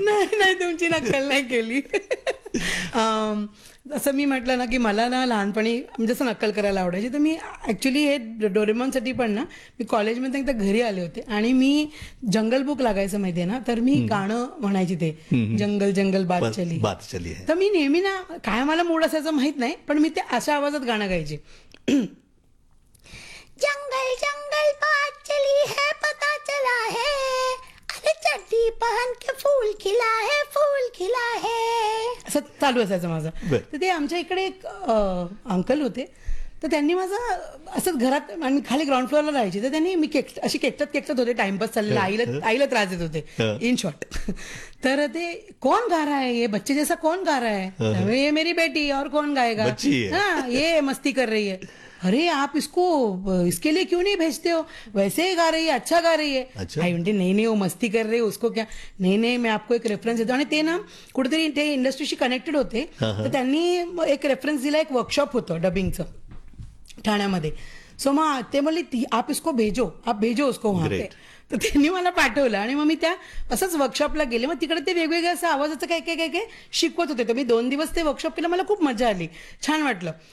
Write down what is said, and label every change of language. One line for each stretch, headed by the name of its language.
Marathi: नाही, तुमची नक्कल नाही केली. असं मी म्हटलं ना की मला ना लहानपणी म्हणजे असं नक्कल करायला आवडायची, तर मी ॲक्च्युली हे डोरेमॉनसाठी पण ना मी कॉलेजमध्ये एकदा घरी आले होते आणि मी जंगल बुक लागायचं माहिती आहे ना, तर मी गाणं म्हणायची ते जंगल जंगल बात चली. तर मी नेहमी ना काय मला मूड असायचं माहित नाही, पण मी ते अशा आवाजात गाणं गायची.
Hindi: जंगल जंगल बात चली है पता चला है, चड्डी पहन के फूल खिला है, फूल खिला है,
Marathi: असं चालू असायचं माझं. तर ते आमच्या इकडे एक अंकल होते, तर त्यांनी माझं असंच घरात आणि खाली ग्राउंड फ्लोअरला राहायचे, तर त्यांनी मी केकटत होते, टाइमपास चाललेला, आईला त्रास देत होते इन शॉर्ट.
Hindi: तर ते कोण गा रहा है, ये बच्चे जैसा कोण गा रहा है, ये मेरी बेटी और कोण गाएगा, हाँ ये मस्ती कर रही है, अरे आप इसको इसके लिए क्यों नहीं भेजते हो, वैसे ही गा रही है, अच्छा गा रही है. अच्छा?
Marathi: आई म्हणते
Hindi: नहीं नहीं वो मस्ती कर रही है, उसको क्या, नहीं नहीं मैं आपको एक रेफरन्स देतो.
Marathi: आणि ते ना कुठेतरी ते इंडस्ट्रीशी कनेक्टेड होते, तर त्यांनी एक रेफरन्स दिला, एक वर्कशॉप होतं डबिंगचं ठाण्यामध्ये. सो मग ते म्हणले
Hindi: आप इसको भेजो, आप भेजो उसको वहां पे.
Marathi: तर त्यांनी मला पाठवलं आणि मग मी त्या असंच वर्कशॉपला गेले. मग तिकडे ते वेगवेगळ्या असं आवाजाचं काही काही काही काही शिकवत होते, तर मी 2 दिवस ते वर्कशॉप केलं, मला खूप मजा आली, छान वाटलं.